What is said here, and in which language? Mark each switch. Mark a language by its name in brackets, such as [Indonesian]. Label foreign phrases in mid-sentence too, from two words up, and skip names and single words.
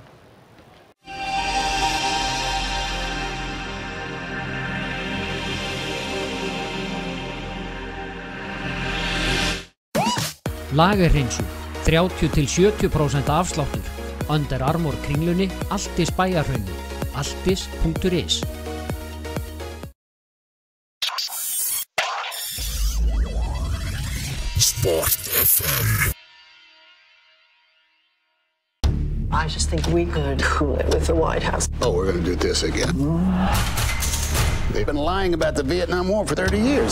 [Icelandic] Lagerhreinsun, 30–70% afsláttur. Under Armour Kringlunni, Altis Bæjarhrauni, altis.is. Sport FM. [English] I just think we could cool it with the White House. Oh, we're going to do this again. They've been lying about the Vietnam War for 30 years.